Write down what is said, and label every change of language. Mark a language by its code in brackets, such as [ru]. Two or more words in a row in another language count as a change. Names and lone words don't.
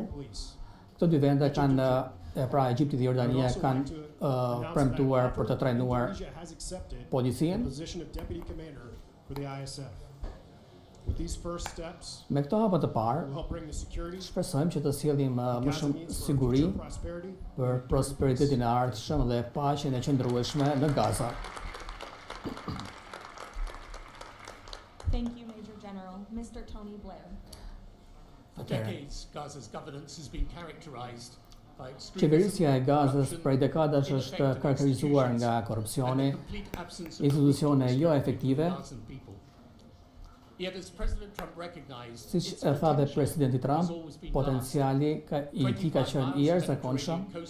[sq] Këto dy vende kanë, pra Egjipti dhe Jordania, kanë premtuar për të trajnuar policinë. Me këto hapa të parë, shpresojmë që të sjellim më shumë siguri për prosperitetin e ardhshëm dhe paqen e qëndrueshme në Gaza. [en] Thank you, Major General. Mr. Tony Blair. For decades, Gaza's governance has been characterized by [sq] Qeverisja e Gazës prej dekadash është karakterizuar nga korrupsioni, institucione jo efektive. Siç e tha dhe presidenti Trump, potenciali i tij ka qenë i jashtëzakonshëm.